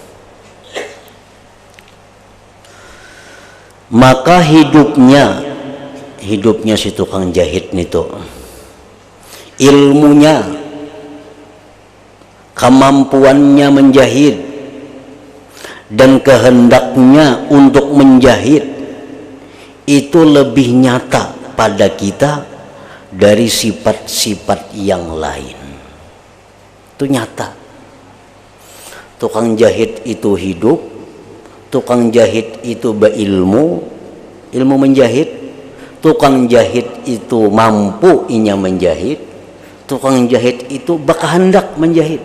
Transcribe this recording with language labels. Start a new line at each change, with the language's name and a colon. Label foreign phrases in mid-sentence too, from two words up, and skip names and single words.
Indonesian: Maka hidupnya si tukang jahit itu, ilmunya, kemampuannya menjahit, dan kehendaknya untuk menjahit itu lebih nyata pada kita dari sifat-sifat yang lain. Itu nyata. Tukang jahit itu hidup, tukang jahit itu berilmu, ilmu menjahit, tukang jahit itu mampu inya menjahit, tukang jahit itu berkehendak menjahit.